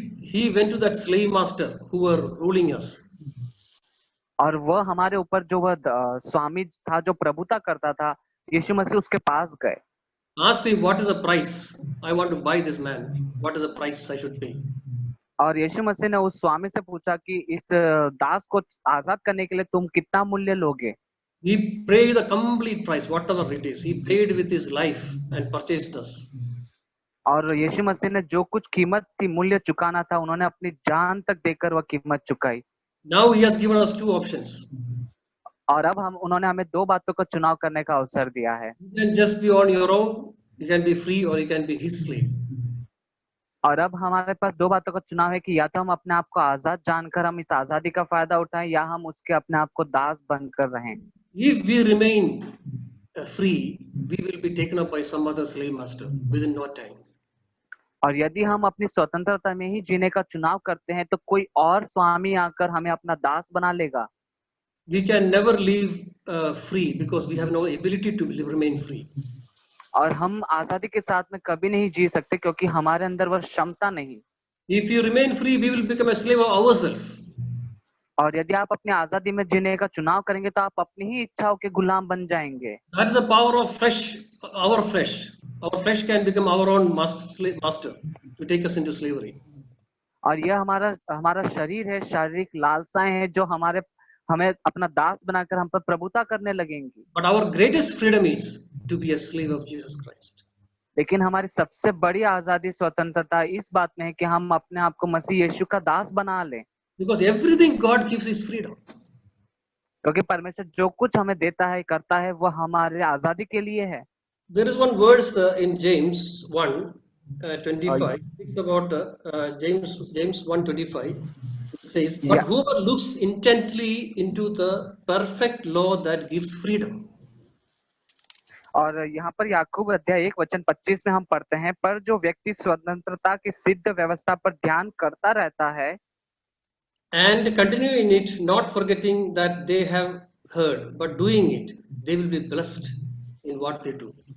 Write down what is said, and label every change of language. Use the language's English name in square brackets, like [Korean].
[English] He went to that slave master who were ruling us. [Hindi] और वह हमारे ऊपर जो वह स्वामी था जो प्रभुता करता था, यीशु मसीह उसके पास गए। [English] Asked him, what is the price? I want to buy this man. What is the price I should pay? [Hindi] और यीशु मसीह ने उस स्वामी से पूछा कि इस दास को आजाद करने के लिए तुम कितना मूल्य लोगे? [English] He paid the complete price, whatever it is. He paid with his life and purchased us. [Hindi] और यीशु मसीह ने जो कुछ कीमत थी, मूल्य चुकाना था, उन्होंने अपनी जान तक देकर वह कीमत चुकाई। [English] Now he has given us two options. [Hindi] और अब उन्होंने हमें दो बातों का चुनाव करने का अवसर दिया है। [English] You can just be on your own. You can be free or you can be his slave. [Hindi] और अब हमारे पास दो बातों का चुनाव है कि या तो हम अपने आप को आजाद जानकर हम इस आजादी का फायदा उठाएं, या हम उसके अपने आप को दास बनकर रहें। [English] If we remain free, we will be taken up by some other slave master within no time. [Hindi] और यदि हम अपनी स्वतंत्रता में ही जीने का चुनाव करते हैं तो कोई और स्वामी आकर हमें अपना दास बना लेगा। [English] We can never live free because we have no ability to remain free. [Hindi] और हम आजादी के साथ में कभी नहीं जी सकते क्योंकि हमारे अंदर वह क्षमता नहीं। [English] If you remain free, we will become a slave of ourselves. [Hindi] और यदि आप अपनी आजादी में जीने का चुनाव करेंगे तो आप अपनी ही इच्छाओं के गुलाम बन जाएंगे। [English] That is the power of our flesh. Our flesh can become our own master to take us into slavery. [Hindi] और यह हमारा शरीर है, शारीरिक लालसाएं हैं जो हमें अपना दास बनाकर हम पर प्रभुता करने लगेंगी। [English] But our greatest freedom is to be a slave of Jesus Christ. [Hindi] लेकिन हमारी सबसे बड़ी आजादी, स्वतंत्रता इस बात में है कि हम अपने आप को मसीह यीशु का दास बना लें। [English] Because everything God gives is freedom. [Hindi] क्योंकि परमेश्वर जो कुछ हमें देता है, करता है, वह हमारे आजादी के लिए है। [English] There is one verse in James 1:25. It's about James 1:25. It says, "But whoever looks intently into the perfect law that gives freedom." [Hindi] और यहाँ पर याकूब अध्याय 1:25 में हम पढ़ते हैं, पर जो व्यक्ति स्वतंत्रता की सिद्ध व्यवस्था पर ध्यान करता रहता है [English] and continue in it, not forgetting that they have heard, but doing it, they will be blessed in what they do.